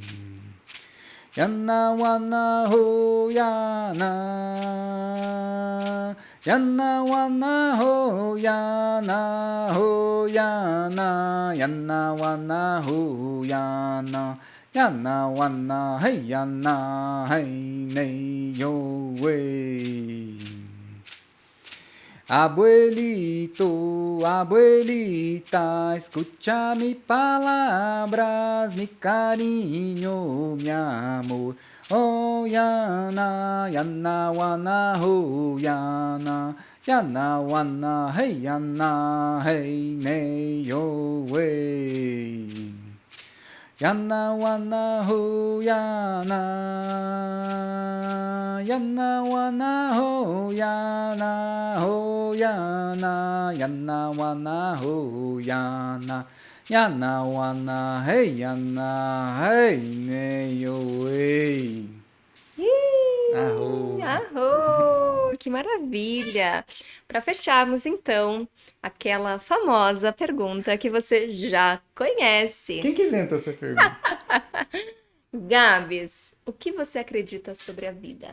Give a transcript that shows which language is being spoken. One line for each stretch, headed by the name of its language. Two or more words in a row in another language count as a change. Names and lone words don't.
Spanish: Yana, wana, ho, yana. Yana, wana, ho, yana, ho, yana. Yana, wana, ho, yana. Yana, wana, hey, yana, hey, ne, yo, wey. Abuelito, abuelita, escucha mis palabras, mi cariño, mi amor. Oh, yana, yana, wana, oh, yana. Yana, wana, hey, yana, hey, ne, yo, wey. Yana, wana, ho, yana. Yana, wana, ho, yana, ho, yana. Yana, wana, ho, yana. Yana, wana, hey, yana, hey, ne, yo, wey. Arro.
Portuguese: Arro! Que maravilha! Para fecharmos, então, aquela famosa pergunta que você já conhece. Quem que inventou essa pergunta? Gabs, o que você acredita sobre a vida?